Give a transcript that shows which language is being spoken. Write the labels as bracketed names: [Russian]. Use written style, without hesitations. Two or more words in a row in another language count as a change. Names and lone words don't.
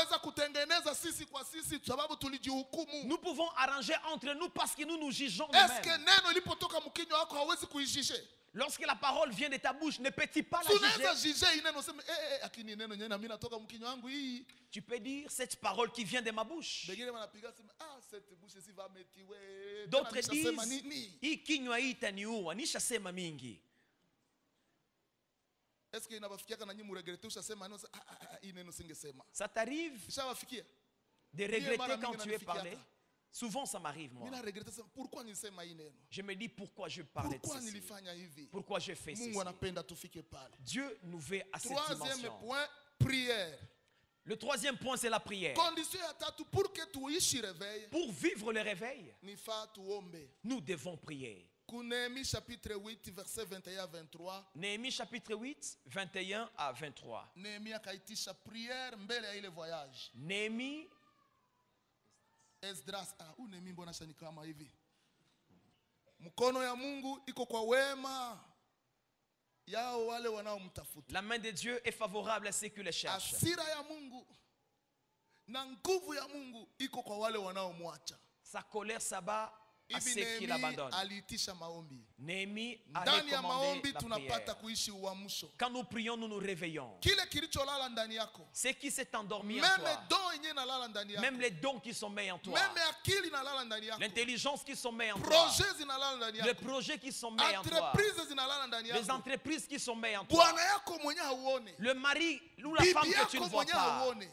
[French] Nous pouvons arranger entre nous parce que nous nous jugeons nous-mêmes. Lorsque la parole vient de ta bouche, ne peux-tu pas la juger? Tu peux dire cette parole qui vient de ma bouche. D'autres disent, [Swahili] hii kinywa hii itaniua, nishasema mingi. [French] Ça t'arrive de regretter quand tu es parlé? Souvent ça m'arrive moi. Je me dis pourquoi je parlais de ceci. Pourquoi je fais ceci. Dieu nous veut à cette dimension. Troisième point, prière. Le troisième point, c'est la prière. Pour vivre le réveil, nous devons prier. Néhémie chapitre 8, verset 21 à 23. Néhémie chapitre 8, 21 à 23. [Swahili] Néhémie akaitisha prière mbele ya ile voyage. Néhémie Esdras, Néhémie mbona shani kama hivi. Mkono ya Mungu iko kwa wema yao wale wanaomtafuta. [French] La main de Dieu est favorable à ceux qui le cherchent. [Swahili] Hasira ya Mungu na nguvu ya Mungu iko kwa wale wanaomwacha. [French] Sa colère s'abat à ceux qui l'abandonnent. Néhémie a recommandé la prière. Quand nous prions, nous nous réveillons. Ce qui s'est endormi en toi, même les dons qui sont mis en toi, l'intelligence qui sont mis en toi, les projets qui sont mis en toi, les entreprises qui sont mis en toi, le mari ou la femme que tu ne vois pas.